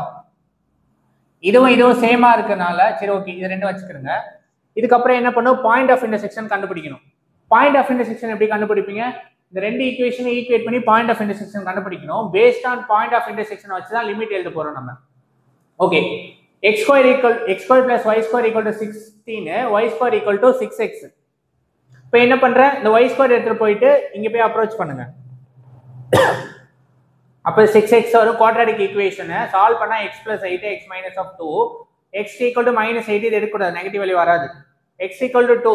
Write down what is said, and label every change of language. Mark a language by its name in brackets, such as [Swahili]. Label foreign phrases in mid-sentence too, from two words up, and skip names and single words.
[Tamil] இதுவும் சேமா இருக்கனால சரி ஓகே, இது ரெண்டும் வச்சுக்கிறங்க. இதுக்கப்புறம் என்ன பண்ணும், [English] point of intersection [Tamil] கண்டுபிடிக்கணும். [English] point of intersection [Tamil] எப்படி கண்டுபிடிப்பீங்க, இந்த ரெண்டு ஈக்குவேஷனை ஈக்குவேட் பண்ணி [English] point of intersection [Tamil] கண்டுபிடிக்கணும். [English] based on point of intersection [Tamil] வச்சு தான் லிமிட் எழுத போறோம் நம்ம. ஓகே, x² + y² = 16, y² = 6x. இப்போ என்ன பண்றேன், இந்த y² எடுத்துட்டு போயிட்டு இங்க போய் அப்ரோச் பண்ணுங்க. அப்ப 6x வரும். [English] quadratic equation [Tamil] சால்வ் பண்ணா x + 8 x - 2, x = -8. இது எடுக்கக்கூடாது, [English] negative value [Tamil] வராது. x = 2.